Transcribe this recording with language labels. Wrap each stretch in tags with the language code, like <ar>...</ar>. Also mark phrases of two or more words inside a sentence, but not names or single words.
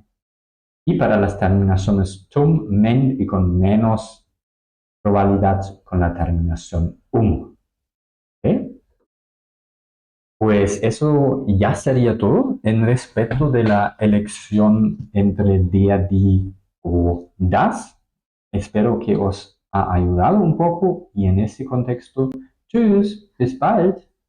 <es>Y para las terminaciones tum, men y con menos probabilidad con la terminación ¿Okay? Pues eso ya sería todo en respecto de la elección entre der, die o das. Espero que os ha ayudado un poco y en ese contexto,</es> <de>tschüss, bis bald.</de>